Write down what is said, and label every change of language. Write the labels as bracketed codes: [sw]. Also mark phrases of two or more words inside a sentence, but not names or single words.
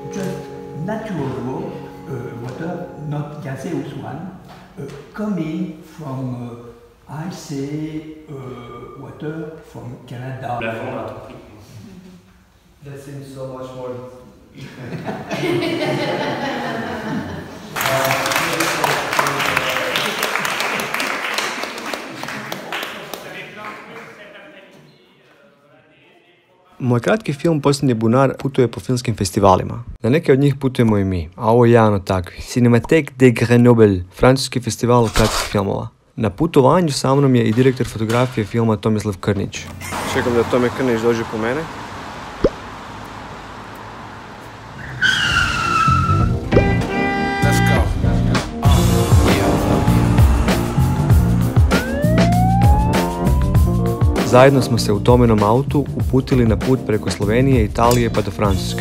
[en] just natural water, not gaseous one, coming from icy water from Canada. That seems so much more. [hr] Moj kratki film Posljednji bunar putuje po filmskim festivalima. Na neke od njih putujemo i mi, a ovo je jedan od takvih. Cinémathèque de Grenoble, francuski festival kratkih filmova. Na putovanju sa mnom je i direktor fotografije filma Tomislav Krnić. Čekam da Tome Krnić dođe po mene. Zajedno smo se u Tomenom autu uputili na put preko Slovenije, Italije pa do Francuske.